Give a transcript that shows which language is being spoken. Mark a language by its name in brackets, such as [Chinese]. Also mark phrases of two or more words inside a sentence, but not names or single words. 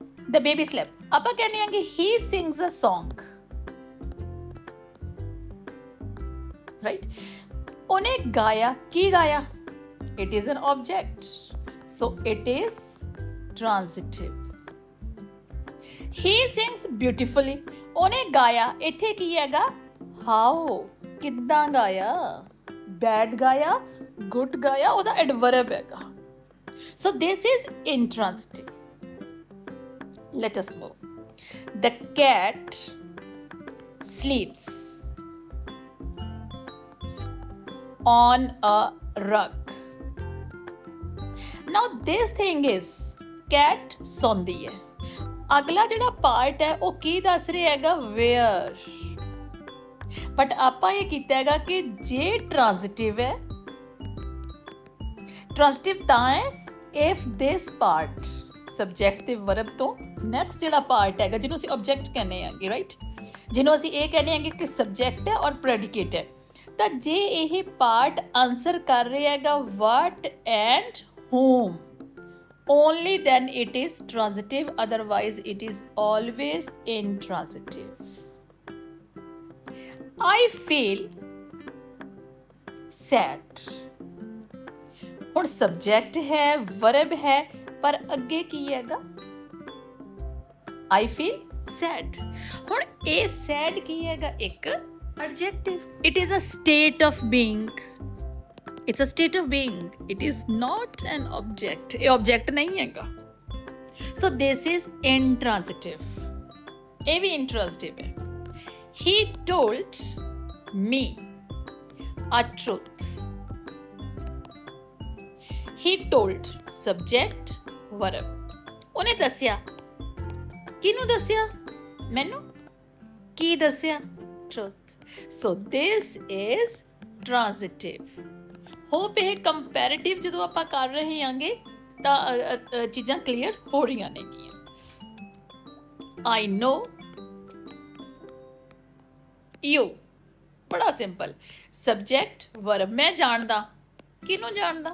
[English] the baby slept [Punjabi] ਆਪਾਂ ਕਹਿੰਦੇ ਹਾਂ ਕਿ [English] he sings a song, right? [Punjabi] ਉਹਨੇ ਗਾਇਆ, ਕੀ ਗਾਇਆ? [English] It is an object, so it is transitive. He sings beautifully, [Punjabi] ਉਹਨੇ ਗਾਇਆ, ਇੱਥੇ ਕੀ ਹੈਗਾ? How, ਕਿੱਦਾਂ ਗਾਇਆ? Bad ਗਾਇਆ, good ਗਾਇਆ, ਉਹਦਾ adverb ਹੈਗਾ. [English] So this is intransitive. Let us move. The cat sleeps on a rug. Now this thing is cat [Punjabi] ਸੌਂਦੀ ਹੈ. ਅਗਲਾ ਜਿਹੜਾ ਪਾਰਟ ਹੈ ਉਹ ਕੀ ਦੱਸ ਰਿਹਾ ਹੈਗਾ? ਵੇਅਰ. ਬਟ ਆਪਾਂ ਇਹ ਕੀਤਾ ਹੈਗਾ ਕਿ ਜੇ ਟ੍ਰਾਂਜ਼ਿਟਿਵ ਹੈ, ਟ੍ਰਾਂਜ਼ਿਟਿਵ ਤਾਂ ਹੈ [English] if this part subject [Punjabi] ਤੇ ਵਰਬ ਤੋਂ ਨੈਕਸਟ ਜਿਹੜਾ ਪਾਰਟ ਹੈਗਾ ਜਿਹਨੂੰ ਅਸੀਂ ਆਬਜੈਕਟ ਕਹਿੰਦੇ ਆਂਗੇ, ਰਾਈਟ, ਜਿਹਨੂੰ ਅਸੀਂ ਇਹ ਕਹਿੰਦੇ ਆਂਗੇ ਕਿ ਸਬਜੈਕਟ ਹੈ ਔਰ ਪ੍ਰੈਡੀਕੇਟ ਹੈ, ਤਾਂ ਜੇ ਇਹ ਪਾਰਟ ਆਨਸਰ ਕਰ ਰਿਹਾ ਹੈਗਾ [English] what and whom, only then it is transitive, otherwise it is always intransitive. I feel sad. [Punjabi] ਹੁਣ ਸਬਜੈਕਟ ਹੈ, ਵਰਬ ਹੈ, ਪਰ ਅੱਗੇ ਕੀ ਹੈਗਾ? [English] I feel sad. [Punjabi] ਹੁਣ ਇਹ sad ਕੀ ਹੈਗਾ? [English] ਇੱਕ adjective. It is a state of being. It's a state of being. It is not an object. [Punjabi] ਇਹ object ਨਹੀਂ ਹੈਗਾ. [English] So this is intransitive. [Punjabi] ਇਹ ਵੀ intransitive ਹੈ. [English] He told me a truth. He told subject verb. [Punjabi] ਉਹਨੇ ਦੱਸਿਆ, ਕਿਹਨੂੰ ਦੱਸਿਆ? ਮੈਨੂੰ. ਕੀ ਦੱਸਿਆ? [English] truth. So this is transitive. [Punjabi] ਹੋਪ ਇਹ ਕੰਪੈਰੀਟਿਵ ਜਦੋਂ ਆਪਾਂ ਕਰ ਰਹੇ ਹਾਂਗੇ ਤਾਂ ਚੀਜ਼ਾਂ ਕਲੀਅਰ ਹੋ ਰਹੀਆਂ ਨੇਗੀਆਂ. [English] I know you, [Punjabi] ਬੜਾ ਸਿੰਪਲ. ਸਬਜੈਕਟ ਵਰਬ, ਮੈਂ ਜਾਣਦਾ, ਕਿਹਨੂੰ ਜਾਣਦਾ?